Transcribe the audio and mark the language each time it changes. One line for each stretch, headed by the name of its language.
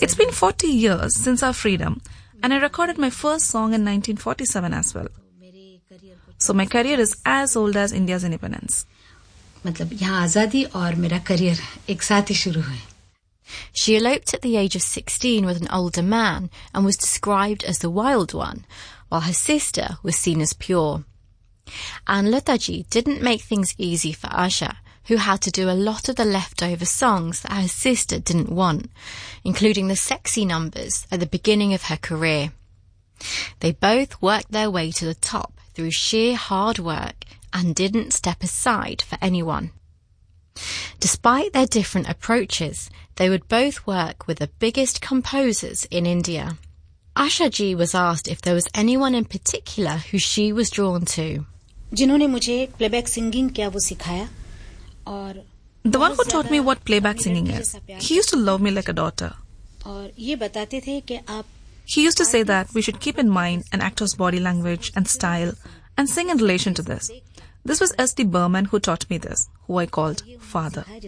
English: It's been 40 years since our freedom, and I recorded my first song in 1947 as well. So my career is as old as India's independence.
Hindi: मतलब यहाँ आजादी और मेरा career एक साथ ही शुरू है.
English: She eloped at the age of 16 with an older man and was described as the wild one, while her sister was seen as pure. And Lataji didn't make things easy for Asha, who had to do a lot of the leftover songs that her sister didn't want, including the sexy numbers at the beginning of her career. They both worked their way to the top through sheer hard work and didn't step aside for anyone. Despite their different approaches, they would both work with the biggest composers in India. Asha Ji was asked if there was anyone in particular who she was drawn to.
Hindi: जिन्होंने मुझे playback singing क्या वो सिखाया
English: और the one who taught me what playback singing is. He used to love me like a daughter.
Hindi: और ये बताते थे कि आप.
English: He used to say that we should keep in mind an actor's body language and style and sing in relation to this. This was S.D. Burman who taught me this, who I called father.